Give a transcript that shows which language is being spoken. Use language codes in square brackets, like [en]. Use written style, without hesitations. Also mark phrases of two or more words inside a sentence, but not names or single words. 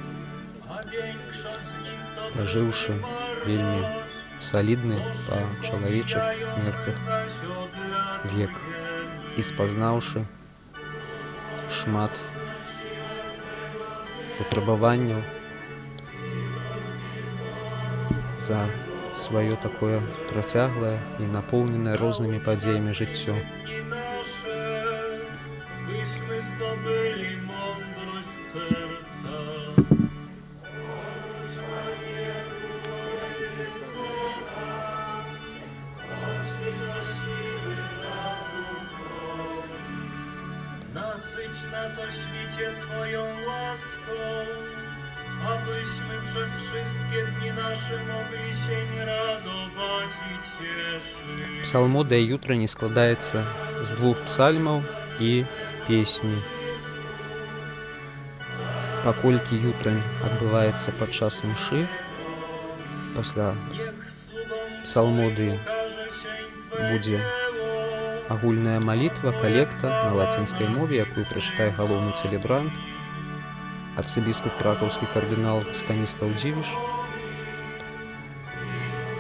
[be] пражыўшы вельмі салідны па чалавечых мерках век і спазнаўшы шмат выпрабаванняў за сваё такое працяглае і напоўненае рознымі падзеямі жыццё. [pl] Byśmy zdobyli mądrość serca. Nasyć nas o świcie swoją łaską, abyśmy przez wszystkie dni nasze mogli się radować i cieszyć. [be] Псалмодыя ютрання складаецца з 2 псальмаў і песні. Паколькі ютрань адбываецца падчас імшы, пасля псалмодыі будзе агульная малітва, калекта на лацінскай мове, якую прачытае галоўны цэлебрант, арцыбіскуп кракаўскі кардынал Станіслаў Дзівіш.